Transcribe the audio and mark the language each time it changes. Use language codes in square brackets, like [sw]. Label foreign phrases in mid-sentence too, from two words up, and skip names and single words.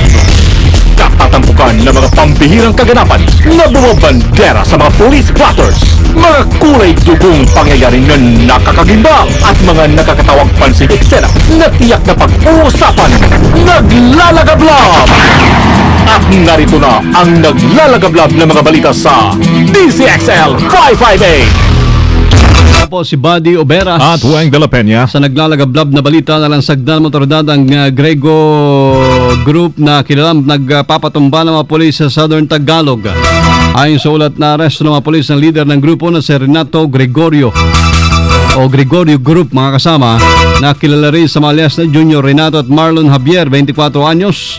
[tl] Katatampukan ng mga pambihirang kaganapan na bumabandera sa mga [en] police blotters, [tl] mga kulay dugong pangyayari na nakakagimbal at mga nakakatawang pansin eksena na tiyak na pag-uusapan. Naglalagablab! At narito na ang naglalagablab na mga balita sa DZXL 558. Po si Buddy Oberas at Hueng de la Peña sa naglalagablab na balita na lansagdan motoridad ang Grego Group na kilalang nagpapatumba ng mga polis sa Southern Tagalog. Ayon sa ulat na aresto ng mga polis ng leader ng grupo na si Renato Gregorio o Gregorio Group mga kasama na kilala rin sa mga alias na Junior Renato at Marlon Javier, 24 anyos.